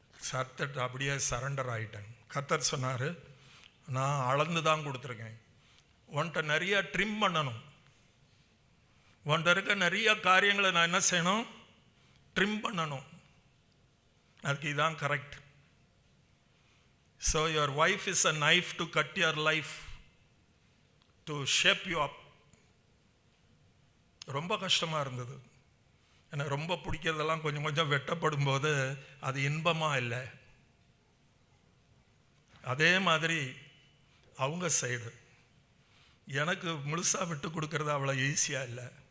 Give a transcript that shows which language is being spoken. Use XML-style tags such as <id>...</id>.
<ta>சர்த்தட்டு அப்படியே சரண்டர் ஆகிட்டேன். கர்த்தர் சொன்னார், நான் அளந்து தான் கொடுத்துருக்கேன், உன்கிட்ட நிறைய ட்ரிம் பண்ணணும், உன்கிட்ட இருக்க நிறைய காரியங்களை நான் என்ன செய்யணும், ட்ரிம் பண்ணணும். அதுக்கு இதுதான் correct.</ta> <en>So your wife is a knife to cut your life, to shape you up.</en> <ta>ரொம்ப கஷ்டமாக இருந்தது. எனக்கு ரொம்ப பிடிக்கிறதெல்லாம் கொஞ்சம் கொஞ்சம் வெட்டப்படும் போது அது இன்பமாக இல்லை. அதே மாதிரி அவங்க சைடு எனக்கு முழுசாக விட்டு கொடுக்கறது அவ்வளோ ஈஸியாக இல்லை.</ta>